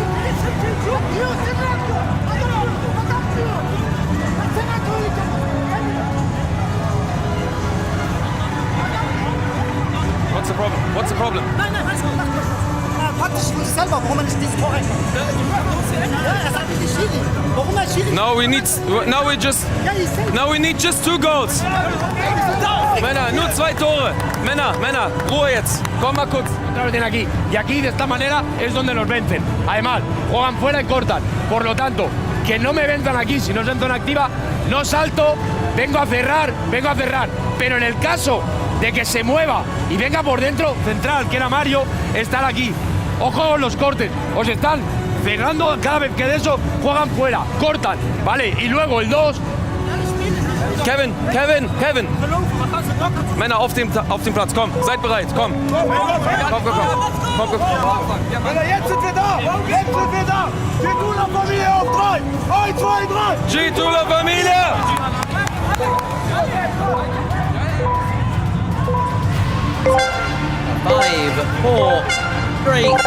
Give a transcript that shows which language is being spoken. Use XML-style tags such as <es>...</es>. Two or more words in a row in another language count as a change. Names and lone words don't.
<en>What's the problem? What's the problem? No, we need just 2 goals.</en> <de>Männer, nur 2 Tore. Männer, Ruhe jetzt. Komm mal kurz.</de> <es>Otra vez aquí. Y aquí, de esta manera, es donde nos vencen. Además, juegan fuera y cortan. Por lo tanto, que no me venzan aquí. Si no es en zona activa, no salto, vengo a cerrar. Pero en el caso de que se mueva y venga por dentro, central, que era Mario, estar aquí. Ojo con los cortes. Os están cerrando cada vez que de eso juegan fuera, cortan, ¿vale? Y luego el 2. Kevin.</es> <de>Männer auf dem Platz, komm, seid bereit, komm. Komm. Jetzt sind wir da! G2 La Familie auf 3! 1, 2, 3! G2 La Familie! 5, 4, 3, 2, 1.</de>